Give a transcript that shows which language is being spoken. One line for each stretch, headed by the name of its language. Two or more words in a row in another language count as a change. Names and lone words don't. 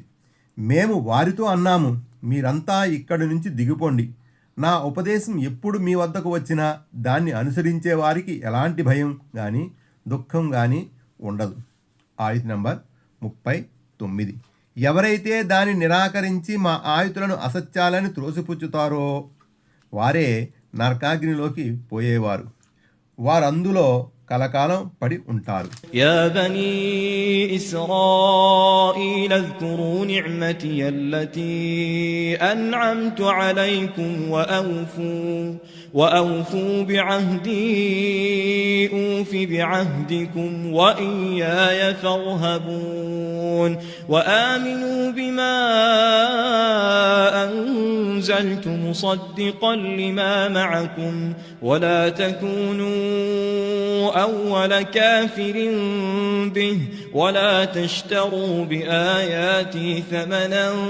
Telugu: మేము వారితో అన్నాము, మీరంతా ఇక్కడి నుంచి దిగిపోండి, నా ఉపదేశం ఎప్పుడు మీ వద్దకు వచ్చినా దాన్ని అనుసరించే వారికి ఎలాంటి భయం కానీ దుఃఖం కానీ ఉండదు. ఆయత్ నంబర్ 39. ఎవరైతే దాన్ని నిరాకరించి మా ఆయుతులను అసత్యాలని త్రోసిపుచ్చుతారో వారే నరకాగ్నిలోకి పోయేవారు, వారందులో కలకాలం పడి ఉంటారు.
Arabic: يا بني إسرائيل اذكروا نعمتي التي أنعمت عليكم وأوفوا بعهدي أوف بعهدكم وإياي فارهبون وآمنوا بما أنزلت مصدقا لما معكم ولا تكونوا أول كافر به ولا تشتروا بآياتي ثمنا